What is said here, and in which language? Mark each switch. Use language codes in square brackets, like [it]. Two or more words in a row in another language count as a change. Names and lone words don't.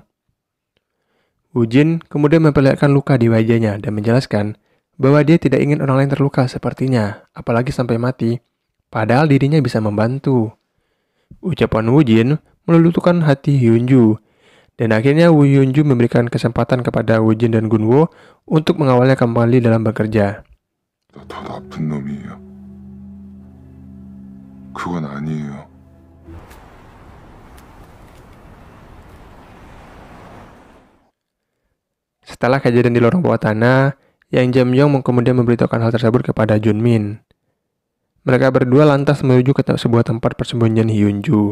[id] Woo-jin kemudian memperlihatkan luka di wajahnya dan menjelaskan bahwa dia tidak ingin orang lain terluka sepertinya, apalagi sampai mati, padahal dirinya bisa membantu. Ucapan Woo-jin meluluhkan hati Hyun-ju, dan akhirnya Hyun-ju memberikan kesempatan kepada Woo-jin dan Gunwo untuk mengawalnya kembali dalam bekerja. [ko] 더 나쁜 놈이에요. 그건 아니에요. [id] Setelah kejadian di lorong bawah tanah, Yang Jae-myung kemudian memberitahukan hal tersebut kepada Junmin. Mereka berdua lantas menuju ke sebuah tempat persembunyian Hyun-ju.